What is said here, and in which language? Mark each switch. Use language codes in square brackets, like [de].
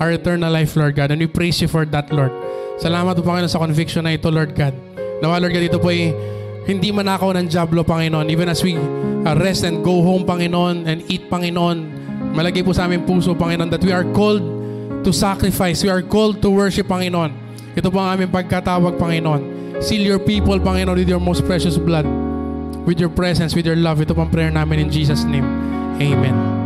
[en] Our eternal life, Lord God, and we praise you for that, Lord. [tl] Salamat po, Panginoon, sa conviction na ito, Lord God. Nawa, Lord God, ito po ay hindi manakaw ng jablo, Panginoon. [en] Even as we rest and go home, Panginoon, and eat, Panginoon, [tl] malagay po sa aming puso, [en] Panginoon, that we are called to sacrifice. We are called to worship, Panginoon. [tl] Ito po ang aming pagkatawag, Panginoon. [en] Seal your people, Panginoon, with your most precious blood, with your presence, with your love. [tl] Ito po ang prayer namin [en] in Jesus' name. Amen.